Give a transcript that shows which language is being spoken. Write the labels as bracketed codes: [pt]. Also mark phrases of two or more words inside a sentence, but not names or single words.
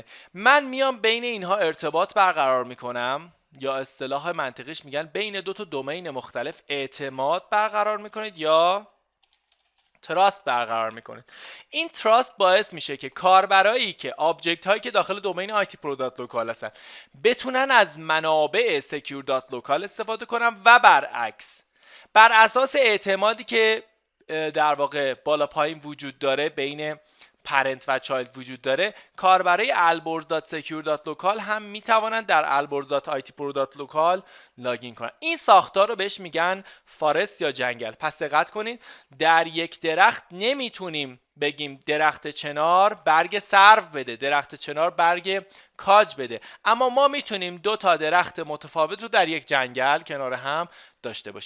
[fa] من میام بین اینها ارتباط برقرار میکنم، یا اصطلاح منطقیش میگن بین دو تا دومین مختلف اعتماد برقرار میکنید یا تراست برقرار میکنید. این تراست باعث میشه که کاربرایی که آبجکت هایی که داخل دومین itpro.local هستن بتونن از منابع secure.local استفاده کنن و برعکس. بر اساس اعتمادی که در واقع بالا پایین وجود داره، بین پرنت و چایلد وجود داره، کاربرای alborz.secure.local هم میتوانند در alborz.itpro.local لاگین کنن. این ساختار رو بهش میگن فارست یا جنگل. پس دقت کنید در یک درخت نمیتونیم بگیم درخت چنار برگ سرو بده، درخت چنار برگ کاج بده، اما ما میتونیم دو تا درخت متفاوت رو در یک جنگل کنار هم داشته باشیم.